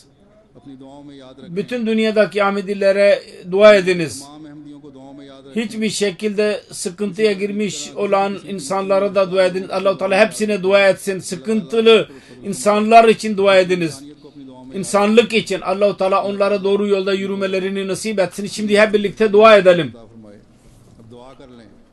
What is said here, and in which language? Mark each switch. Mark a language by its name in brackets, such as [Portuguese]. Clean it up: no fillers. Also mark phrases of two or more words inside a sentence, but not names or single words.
[Urdu] اپنی دعاؤں میں یاد رکھیں. [Turkish] Bütün dünyadaki Ahmedilere dua ediniz. [Urdu] تمام احمدیوں کو دعاؤں میں یاد رکھیں. [Turkish] Hiçbir şekilde sıkıntıya girmiş olan insanlara da dua ediniz. Allah-u Teala hepsine dua etsin. Sıkıntılı insanlar için dua ediniz. [Urdu] کو اپنی دعاؤں میں [Turkish] İnsanlık için Allah-u Teala onlara doğru yolda yürümelerini nasip etsin. Şimdi hep birlikte dua edelim. [Urdu] عطا فرمائے۔ اب دعا کر لیں.